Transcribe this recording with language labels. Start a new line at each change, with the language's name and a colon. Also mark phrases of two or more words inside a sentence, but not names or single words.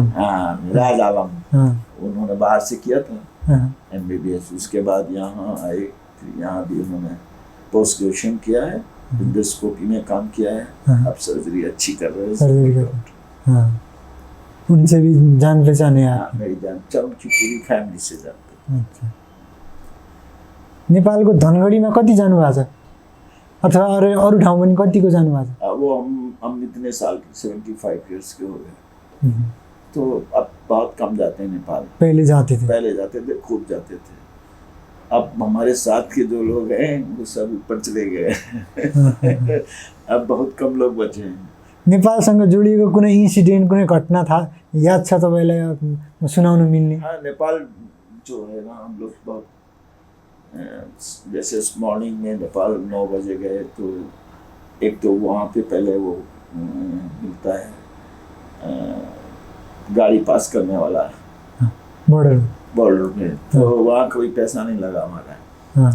Hindi: हाँ, मिराज आलम, उन्होंने बाहर से किया था MBBS, उसके बाद यहाँ आए, फिर यहाँ भी उन्होंने
English: post graduation
Hindi: किया है, एंडोस्कोपी में काम किया है, अब सर्जरी अच्छी कर रहे हैं। उनसे भी जान पहचान है आप? मेरी जान, उनकी पूरी फैमिली से जानते हैं।
Nepali: नेपालको धनगढीमा कति जानु भएको छ? अथवा अरू ठाउँ पनि कतिको जानुभएको छ?
Hindi: वो हम इतने साल के 75 इयर्स के हो गए, तो अब बहुत कम जाते हैं नेपाल। पहले जाते थे, खूब जाते थे। अब हमारे साथ के जो लोग हैं वो सब ऊपर चले गए। अब बहुत कम लोग बचे हैं।
Nepali: नेपालसँग जोडिएको कुनै इन्सिडेन्ट, कुनै घटना था याद छ तपाईँलाई सुनाउन मिल्ने?
Hindi: हाँ, नेपाल जो है ना, हम लोग बहुत जैसे मॉर्निंग में नेपाल 9 बजे गए, तो एक तो वहाँ पे पहले वो मिलता है गाड़ी पास करने वाला बॉर्डर में, तो वहाँ कोई पैसा नहीं लगा हमारा।